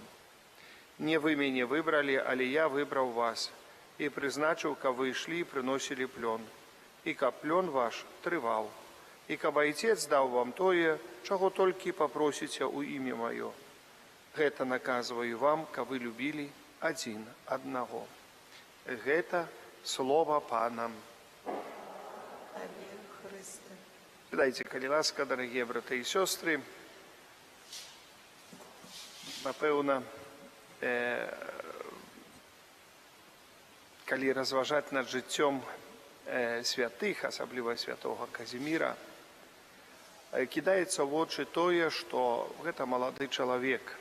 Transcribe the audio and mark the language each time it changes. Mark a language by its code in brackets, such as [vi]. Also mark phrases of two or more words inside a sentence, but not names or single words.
[be] Не вы мяне выбралі, але я выбраў вас і прызначыў, каб вы ішлі і прыносілі плён, і каб плён ваш трываў, і каб Айцец даў вам тое, чаго толькі папросіце ў імя маё. Гэта наказваю вам, каб вы любілі адзін аднаго». Гэта слово Пана. [uk] Тебе, Христе. [be] Дайте, калі ласка, дарагія браты і сёстры, напэўна, калі разважаць над жыццём святых, асабліва святога Казіміра, кідаецца ў вочы тое, што гэта малады чалавек.